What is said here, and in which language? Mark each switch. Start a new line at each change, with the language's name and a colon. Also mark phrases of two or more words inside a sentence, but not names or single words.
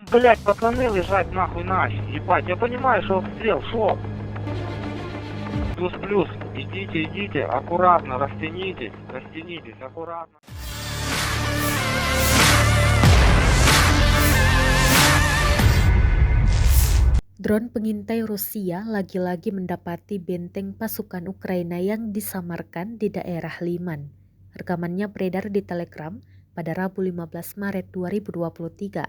Russian: Блять, пацаны лежать нахуй начали. Ебать, я понимаю, что обстрел, шо? Плюс-плюс, идите, аккуратно, растянитесь, аккуратно.
Indonesian: Drone pengintai Rusia lagi-lagi mendapati benteng pasukan Ukraina yang disamarkan di daerah Liman. Rekamannya beredar di Telegram pada Rabu 15 Maret 2023.